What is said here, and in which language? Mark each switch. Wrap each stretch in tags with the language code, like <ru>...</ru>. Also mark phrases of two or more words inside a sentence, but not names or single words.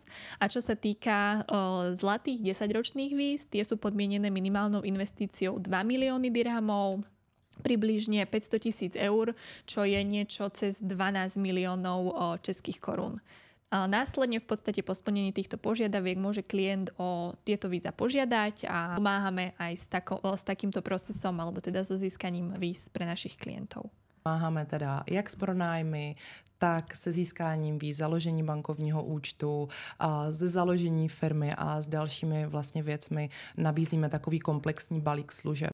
<sk>A čo sa týka zlatých 10-ročných víz, tie sú podmienené minimálnou investíciou 2 milióny dirhamov, približne 500 000 eur, čo je niečo cez 12 miliónov českých korún. Následne v podstate po splnení týchto požiadaviek môže klient o tieto víza požiadať a pomáhame aj s takýmto procesom alebo teda so získaním víz pre našich klientov.</sk> <cs>Pomáháme teda jak s pronájmy, tak se získáním víz, založení bankovního účtu, ze založení firmy a s dalšími vlastně věcmi nabízíme takový komplexní balík služeb.</cs>